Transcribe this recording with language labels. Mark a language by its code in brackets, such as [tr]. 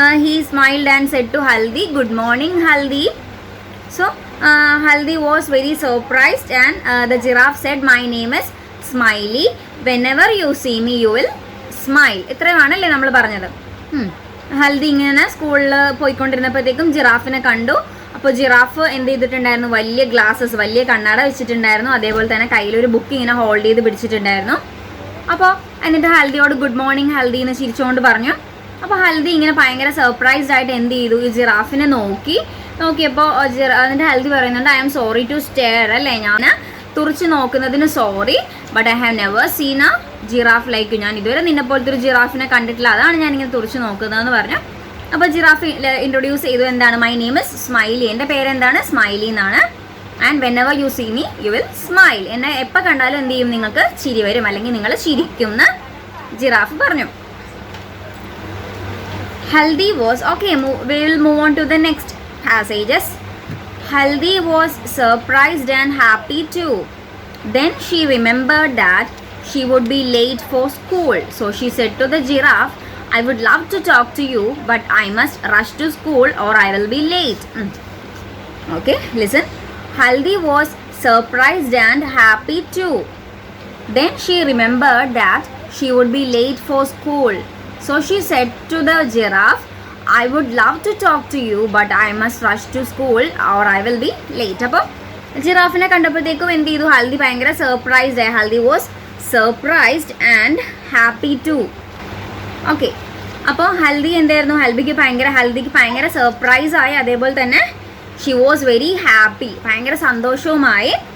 [en] He smiled and said to Haldi, "Good morning, Haldi." So Haldi was very surprised, and the giraffe said, "My name is Smiley. Whenever you see me, you will smile." [ml] ഇത്രയുമാണല്ലേ നമ്മൾ പറഞ്ഞത്. ഹൽദി ഇങ്ങനെ സ്കൂളിൽ പോയിക്കൊണ്ടിരുന്നപ്പോഴത്തേക്കും ജിറാഫിനെ കണ്ടു. അപ്പോൾ giraffe എന്ത് ചെയ്തിട്ടുണ്ടായിരുന്നു? വലിയ glasses, വലിയ കണ്ണട വെച്ചിട്ടുണ്ടായിരുന്നു. അതേപോലെ തന്നെ കയ്യിലൊരു ബുക്ക് ഇങ്ങനെ ഹോൾഡ് ചെയ്ത് പിടിച്ചിട്ടുണ്ടായിരുന്നു. അപ്പോൾ എന്നിട്ട് ഹൽദിയോട് [en] good morning Haldi [ml] എന്ന് ചിരിച്ചുകൊണ്ട് പറഞ്ഞു. അപ്പോൾ ഹൽദി ഇങ്ങനെ ഭയങ്കര സർപ്രൈസ്ഡ് ആയിട്ട് എന്ത് ചെയ്തു? ഈ ജിറാഫിനെ നോക്കിയപ്പോൾ എന്നിട്ട് ഹൽദി പറയുന്നുണ്ട്, [en] I am sorry to stare. [ml] അല്ലേ, ഞാൻ തുറച്ച് നോക്കുന്നതിന് sorry, [en] But I have never seen a giraffe like. [ml] ഞാൻ ഇതുവരെ നിന്നെ പോലത്തെ ഒരു ജിറാഫിനെ കണ്ടിട്ടില്ല, അതാണ് ഞാനിങ്ങനെ തുറച്ച് നോക്കുന്നതെന്ന് പറഞ്ഞു. അപ്പോൾ ജിറാഫ് ഇൻട്രൊഡ്യൂസ് ചെയ്തു, എന്താണ്? [en] My name is Smiley. [ml] എൻ്റെ പേരെന്താണ്? സ്മൈലി എന്നാണ്. [en] And whenever you see me you will smile. [ml] എന്നെ എപ്പോൾ കണ്ടാലും എന്ത് ചെയ്യും? നിങ്ങൾക്ക് ചിരി വരും, അല്ലെങ്കിൽ നിങ്ങൾ ചിരിക്കുമെന്ന് ജിറാഫ് പറഞ്ഞു. [en] Haldi was okay. We will move on to the next passages. Haldi was surprised and happy too. Then she remembered that she would be late for school. So she said to the giraffe, I would love to talk to you, but I must rush to school or I will be late. Okay, listen. Haldi was surprised and happy too. Then she remembered that she would be late for school. So she said to the giraffe, I would love to talk to you, but I must rush to school or I will be late. [ml] അപ്പോൾ ജിറാഫിനെ കണ്ടപ്പോഴത്തേക്കും എന്ത് ചെയ്തു? ഹൽദി ഭയങ്കര surprised ആയി. [en] Haldi was surprised and happy too. [ml] Okay, അപ്പോൾ ഹൽദിക്ക് ഭയങ്കര surprise ആയി. അതേപോലെ തന്നെ [en] she was very happy, [ml] ഭയങ്കര സന്തോഷവുമായി.